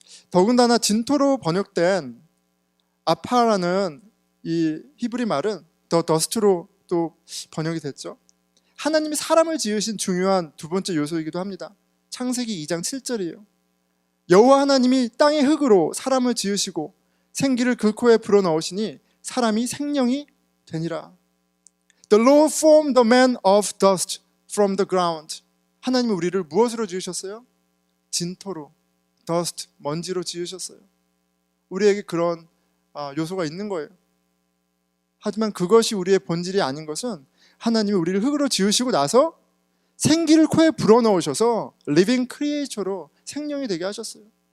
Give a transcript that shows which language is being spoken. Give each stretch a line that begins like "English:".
Korean: 더군다나 진토로 번역된 아파라는 이 히브리 말은 더 더스트로 또 번역이 됐죠. 하나님이 사람을 지으신 중요한 두 번째 요소이기도 합니다. 창세기 2장 7절이에요. 여호와 하나님이 땅의 흙으로 사람을 지으시고 생기를 그 코에 불어넣으시니 사람이 생명이 되니라.
English: The Lord formed the man of dust from the ground.
Korean: 하나님은 우리를 무엇으로 지으셨어요? 진토로, dust, 먼지로 지으셨어요. 우리에게 그런 요소가 있는 거예요. 하지만 그것이 우리의 본질이 아닌 것은 하나님이 우리를 흙으로 지으시고 나서 생기를 코에 불어넣으셔서
English: living creature
Korean: 로 생명이 되게 하셨어요.